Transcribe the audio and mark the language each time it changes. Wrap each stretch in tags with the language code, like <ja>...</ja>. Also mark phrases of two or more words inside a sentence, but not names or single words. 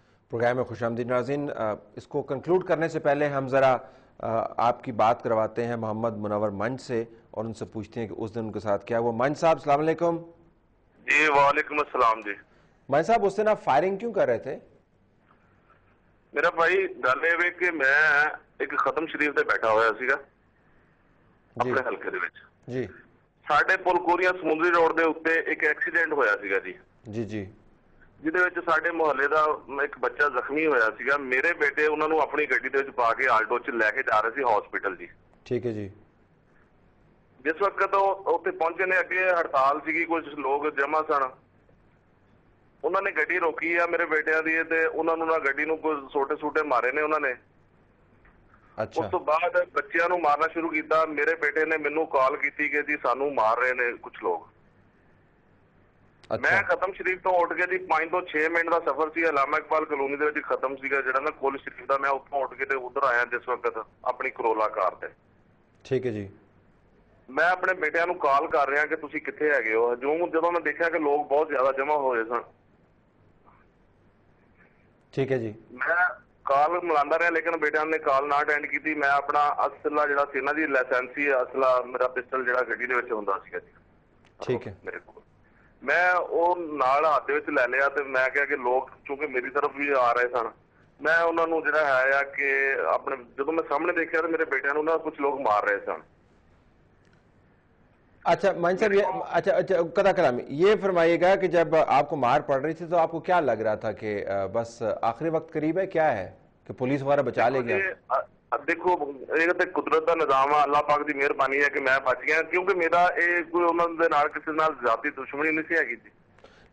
<ur>پروگرام میں خوش آمدید ناظرین، اس کو کنکلوڈ کرنے سے پہلے ہم ذرا آپ کی بات کرواتے ہیں محمد منور منچ سے اور ان سے پوچھتے ہیں کہ اس دن ان کے ساتھ کیا ہوا۔ منچ صاحب السلام علیکم۔ جی وعلیکم السلام جی۔ منچ صاحب اس دن آپ فائرنگ کیوں کر رہے تھے؟</ur> <pa>میرا بھائی گل یہ کہ میں ایک ختم شریف تے بیٹھا ہوا سیگا اپنے حلقے دے وچ</pa> <ur>جی</ur> <pa>ساڈے پل کوریاں سمندری روڈ دے اوتے ایک ایکسیڈنٹ ہویا سیگا جی</pa> <ur>جی جی</ur> <pa>جہدے وچ ساڈے محلے دا ایک بچہ زخمی ہویا سیگا۔ میرے بیٹے انہاں نوں اپنی گڈی دے وچ پا کے آلٹو چ لے کے جا رہے سی ہاسپٹل جی۔</pa> <ur>ٹھیک ہے جی۔</ur> <pa>جس وقت اوتے پہنچے نے اگے ہڑتال سیگی، کچھ لوگ جمع سن، انہوں نے گڈی روکی ہے میرے بیٹیاں دی تے انہوں نے گڈی نوں کوئی سوٹے سوٹے مارے نے انہوں نے۔</pa> <ur>اچھا،</ur> <pa>اس تو بعد بچیاں نوں مارنا شروع کیتا۔ میرے بیٹے نے مینوں کال کیتی کہ جی سانوں مار رہے نے کچھ لوگ۔ میں ختم شریف تو اٹھ کے جی 5 ਤੋਂ 6 منٹ کا سفر سی علامہ اقبال کالونی دے وچ ختم سیگا جڑا نا کل شریف دا، میں اتوں اٹھ کے تے ادھر آیا جس وقت اپنی کرولا کار تے۔</pa> <ur>ٹھیک ہے جی۔</ur> <pa>میں اپنے بیٹیاں نوں کال کر رہا کہ تسی کتھے ہیگے ہو، جدوں میں دیکھا کہ لوگ بہت زیادہ جمع ہوئے سن۔</pa> <ur>ٹھیک ہے جی۔</ur> <pa>میں کال ملاندا رہا لیکن بیٹیاں نے کال نہ اٹینڈ کیتی۔ میں اپنا اسلحہ جڑا سی نا جی لائسنسی اسلحہ میرا پسٹل جڑا گڈی دے وچ ہوندا سی جی</pa> <ur>ٹھیک ہے</ur> <pa>میرے کول، میں وہ نال ہاتھ دے وچ لے لیا تے میں کہا کہ لوگ چونکہ میری طرف بھی آ رہے سن، میں انہاں نوں جڑا ہے کہ اپنے جدوں میں سامنے دیکھا تے میرے بیٹیاں نوں نا کچھ لوگ مار رہے سن۔</pa> <ur>اچھا منچ صاحب، یہ اچھا قطع کلامی یہ فرمائیے گا کہ جب آپ کو مار پڑ رہی تھی تو آپ کو کیا لگ رہا تھا کہ بس آخری وقت قریب ہے، کیا ہے کہ پولیس وغیرہ بچا لے گیا؟ دیکھو یہ تو قدرت کا نظام ہے، اللہ پاک کی مہربانی ہے کہ میں بچ گیا، کیونکہ میرا یہ کوئی</ur> <pa>انہوں دے نال کسی نال ذاتی دشمنی نہیں سی ہے جی۔</pa>